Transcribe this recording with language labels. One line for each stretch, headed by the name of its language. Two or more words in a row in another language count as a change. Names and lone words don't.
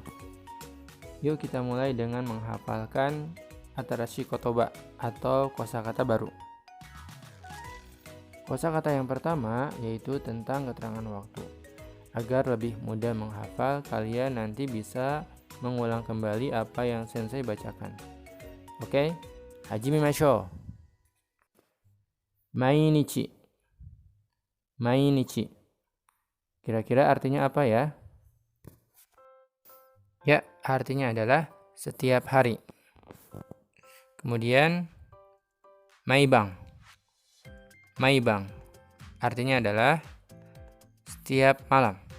Indonesian: Yuk kita mulai dengan menghafalkan
Japanese: 新しい言葉
Indonesian: atau kosakata baru. Kosakata yang pertama yaitu tentang keterangan waktu. Agar lebih mudah menghafal, kalian nanti bisa mengulang kembali apa yang Sensei bacakan. Oke,
Japanese: 始めましょう。毎日.
Indonesian: Mainichi. Kira-kira artinya apa ya? Ya, artinya adalah setiap hari. Kemudian maibang. Maibang. Artinya adalah setiap malam.